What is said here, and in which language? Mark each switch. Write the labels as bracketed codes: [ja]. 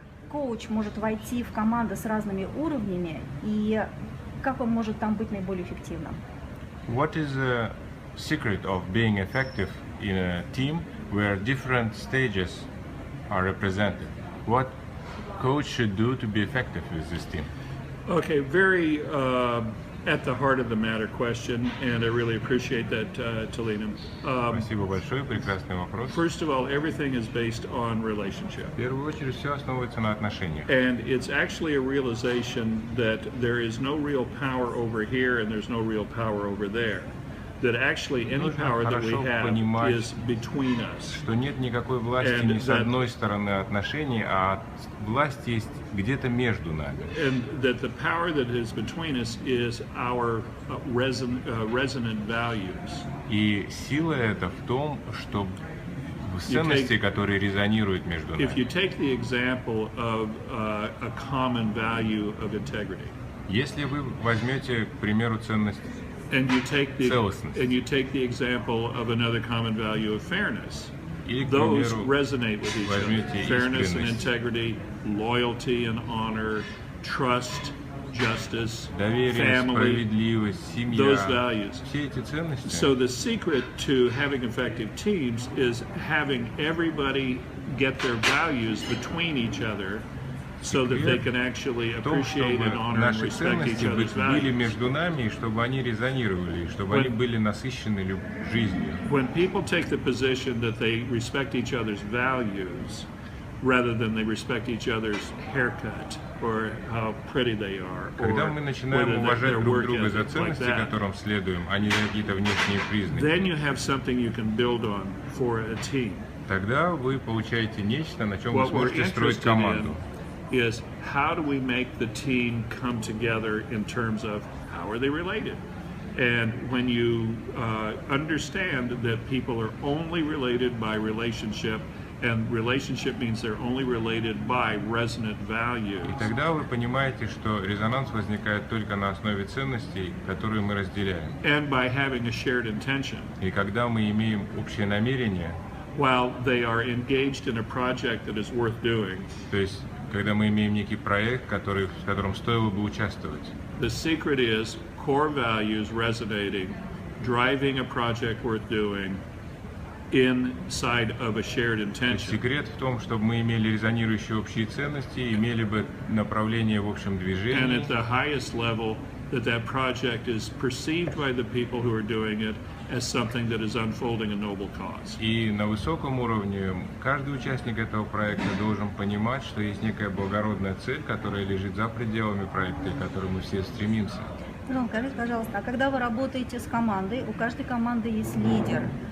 [ru] коуч может войти в команды с разными уровнями и как он может там быть наиболее эффективным? [en] What is the secret of being effective in a team where different stages are represented? What coach should do to be effective with this team? Okay, very at the heart of the matter question, and I really appreciate that, Talina. [ru] Спасибо большое, прекрасный вопрос. [en] First of all, everything is based on relationship. [ru] В первую очередь, все основывается на отношениях. [en] And it's actually a realization that there is no real power over here and there's no real power over there. That actually any power that we have is between us. [ru] Что нет никакой власти ни с одной стороны отношений, а власть есть где-то между нами. [en] And that the power that is between us is our resonant values. [ru] И сила эта в том, что ценности, которые резонируют между нами. [en] If you take the example of a common value of integrity. [ru] Если вы возьмете, к примеру, ценность [en] and you take the example of another common value of fairness. Those resonate with each other. Fairness and integrity, loyalty and honor, trust, justice, family, those values. So the secret to having effective teams is having everybody get their values between each other so that they can actually appreciate and honor and respect each other's values. [ru] Были между нами, и чтобы они резонировали, и чтобы они были насыщены жизнью. [en] When people take the position that they respect each other's values, rather than they respect each other's haircut or how pretty they are, [ru] когда мы начинаем уважать друг друга за ценности, которым следуем, а не за какие-то внешние признаки, [en] then you have something you can build on for a team. [ru] Тогда вы получаете нечто, на чем вы сможете строить команду. [en] Is how do we make the team come together in terms of how are they related? And when you understand that people are only related by relationship, and relationship means they're only related by resonant values. [ru] И тогда вы понимаете, что резонанс возникает только на основе ценностей, которые мы разделяем. [en] And by having a shared intention. [ru] И когда мы имеем общее намерение, [en] while they are engaged in a project that is worth doing. [ru] То есть когда мы имеем некий проект, в котором стоило бы участвовать. [en] The secret is core values resonating, driving a project worth doing inside of a shared intention. [ru] Секрет в том, чтобы мы имели резонирующие общие ценности, имели бы направление в общем движении. [en] And at the highest level, that project is perceived by the people who are doing it as something that is unfolding a noble cause. [ru] И на высоком уровне каждый участник этого проекта должен понимать, что есть некая благородная цель, которая лежит за пределами проекта, к которой мы все стремимся. Джон, скажите, пожалуйста, а когда вы работаете с командой, у каждой команды есть лидер.